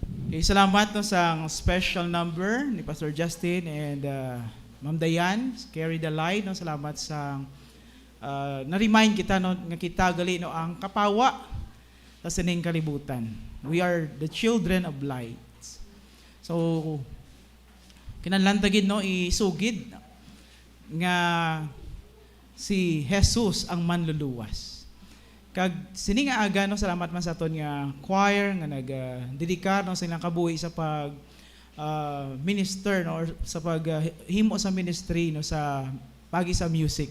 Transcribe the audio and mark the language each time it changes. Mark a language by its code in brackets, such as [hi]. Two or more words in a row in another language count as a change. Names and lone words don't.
[hil] Okay, salamat no sa [en] special number [hil] ni Pastor Justin and Ma'am Dayan, Carry the Light. No, salamat sa na-remind kita no, nga kita gali no ang kapawa sa sining kalibutan. [en] We are the children of light. [hil] So kinahanglan no isugid nga si Jesus ang manluluwas. Kag sini nga aga no, salamat man sa aton nga choir nga nag-dedikar no sa ilang kabuhi sa pag minister no, or sa pag himo sa ministry no sa pagi sa music.